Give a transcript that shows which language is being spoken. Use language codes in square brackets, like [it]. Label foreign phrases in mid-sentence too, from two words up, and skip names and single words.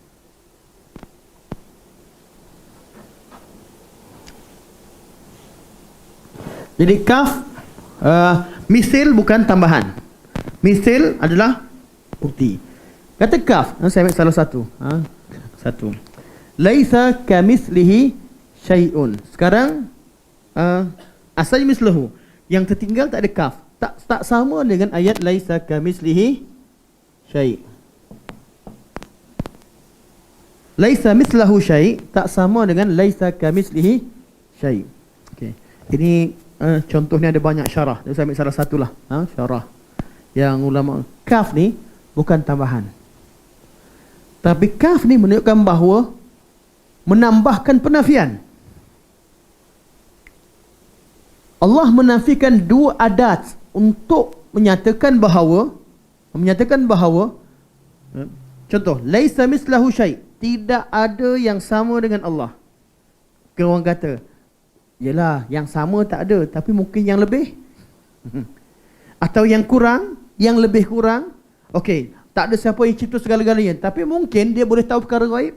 [ms] Jadi kaf misil bukan tambahan. Misil adalah bukti. Kata kaf, saya ambil salah satu. Satu. [ar] ليس كمثله شيء. [ms] Sekarang asalnya mislahu. Yang tertinggal tak ada kaf. Tak sama dengan ayat [ar] ليس كمثله شيء'. ليس مثله شيء' [ms] tak sama dengan [ar] ليس كمثله شيء'. Okey. [ms] Ini contohnya ada banyak syarah. Saya ambil salah satulah. Syarah yang ulama kaf ni bukan tambahan. Tapi kaf ni menunjukkan bahawa menambahkan penafian. Allah menafikan dua adat untuk menyatakan bahawa contoh, [ar] ليس مثله شيء', [ms] tidak ada yang sama dengan Allah. Orang kata, yelah, yang sama tak ada, tapi mungkin yang lebih atau yang kurang, yang lebih kurang. Okey, tak ada siapa yang cipta segala-galanya, tapi mungkin dia boleh tahu perkara gaib.